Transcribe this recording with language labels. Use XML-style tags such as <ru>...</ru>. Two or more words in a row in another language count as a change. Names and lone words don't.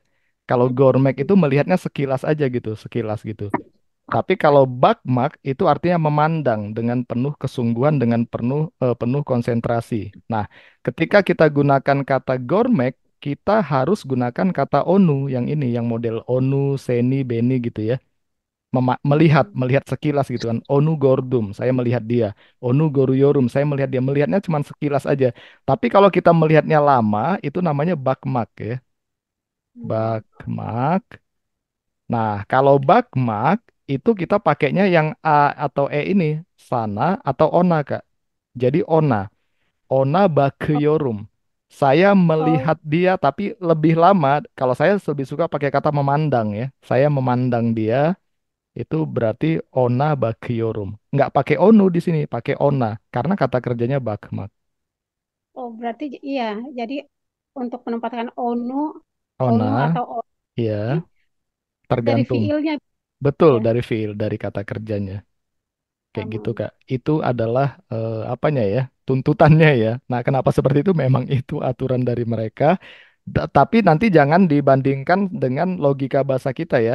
<id>Kalau gormek itu melihatnya sekilas aja gitu, sekilas gitu. Tapi kalau bakmak itu artinya memandang dengan penuh kesungguhan, dengan penuh konsentrasi. Nah, ketika kita gunakan kata gormek, kita harus gunakan kata onu yang ini, yang model</id> <tr>onu, seni, beni</tr> <id>gitu ya. Melihat, melihat sekilas gitu kan.</id> <tr>Onu gordum,</tr> <id>saya melihat dia.</id> <tr>Onu goruyorum,</tr> <id>saya melihat dia. Melihatnya cuma sekilas aja. Tapi kalau kita melihatnya lama, itu namanya bakmak ya. Bakmak. Nah, kalau bakmak itu kita pakainya yang A atau E ini, sana atau ona, Kak. Jadi</id> <tr>ona, ona</tr> <id>Oh, bakeyorum. Saya oh, melihat dia tapi lebih lama, kalau saya lebih suka pakai kata memandang ya. Saya memandang dia, itu berarti</id> <tr>ona bakeyorum.</tr> <id>Nggak pakai onu di sini, pakai ona. Karena kata kerjanya bakmak. oh, berarti iya. Jadi untuk menempatkan</id> <tr>onu, onu</tr> <id>Ona, atau oni ya, dari tergantung. fiilnya Betul ya. dari fiil, dari kata kerjanya. Kayak gitu, Um, Kak. Itu adalah apanya ya? Tuntutannya ya. Nah, kenapa seperti itu? Memang itu aturan dari mereka. Tapi nanti jangan dibandingkan dengan logika bahasa kita ya.</id>